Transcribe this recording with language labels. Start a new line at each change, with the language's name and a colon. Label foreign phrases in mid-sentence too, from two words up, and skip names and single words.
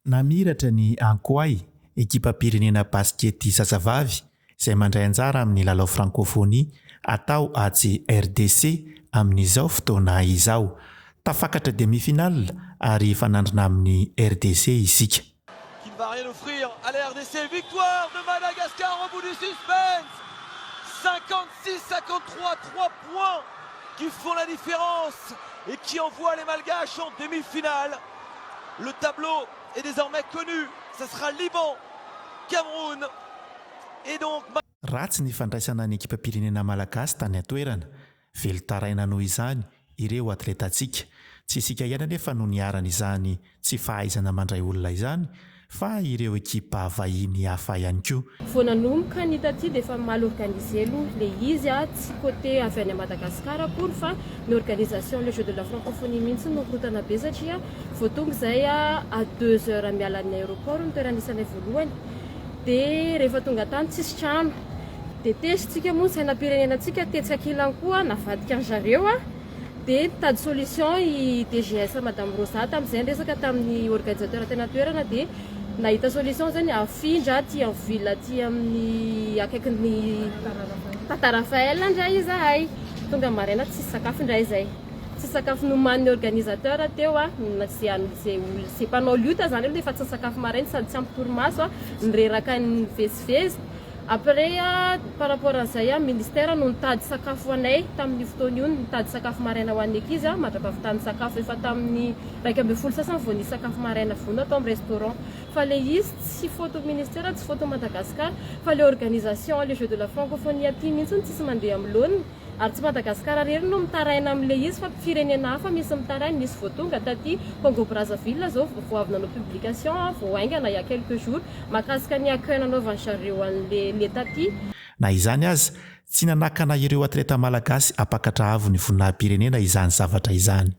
Malagasy: Namiratra ny Ankoay, ekipa-pirenena baskety zazavavy izay mandray anjara amin'ny lalao frankôfônia atao AJ RDC amin'izao fotoana izao. Tafakatra demi-finale ary fanandrina amin'ny RDC isika.
French: Qui ne va rien offrir à la RDC. Victoire de Madagascar au bout du suspense. 56-53, 3 points qui font la différence et qui envoient les Malgaches en demi-finale. Le tableau est désormais connu. Ça sera Liban, Cameroun et donc...
Malagasy: Ratsy ny fandraisana ny ekipa-pirenena malagasy tany atoerana. Velotaraina noho izany ireo atletantsika. Tsy isika ihany anefa no niarana izany tsy fahaizana mandray olona izany, fa ireo ekipa vahiny hafa ihany koa. Vao nanomboka ny taty dia efa
French: mal organisé
Malagasy: aloha le izy tsy côté avy any Madagasikara akory fa ny
French: organisation le jeu de la francophonie
Malagasy: mihitsy no korotana be satria vao tonga izay
French: à 2 heures
Malagasy: miala ny aéroport ny toerana isanay voalohany dia rehefa tonga tany tsisy trano dia tesitsika moa sainam-pirenenantsika tetsika kilany koa navadika ny zareo dia nitady solution i DGS Madame Rosa tamin'izay resaka tamin'ny organisateur tena toerana dia nahita solution zany afindra aty amin'ny ville aty amin'ny akaikin'ny Tata Raphaël indray izahay tonga maraina tsisy sakafo indray izay tsisy sakafo noman'ny organisateur teo c'est panao lutte zany aloha efa tsy sakafo maraina sady tsy ampy torimaso nireraka ny vezivezy.
French: Après par rapport
Malagasy: an'izay ministère no nitady sakafo anay tamin'ny fotoana io nitady sakafo maraina ho an'ny ankizy madrapavitany sakafo efa tamin'ny 12 sasany vao nisy sakafo maraina vona atao amin'ny restaurant fa le izy tsy photo ministère tsy photo Madagascar fa le
French: organisation le jeu de la francophonie
Malagasy: aty mihitsy tsisy mandeha amin'ny laoniny ary tsy Madagasikara rery no mitaraina amin'le izy fa firenena hafa misy mitaraina nisy vao tonga taty Congo Brazzaville zao vao avy nanao publication vao aingana
French: il y a quelques jours
Malagasy: makasika ny accueil nanaovany zareo an'le taty. Na izany aza tsy nanakana ireo atleta malagasy apakatra avo ny voninahim-pirenena izany zavatra izany.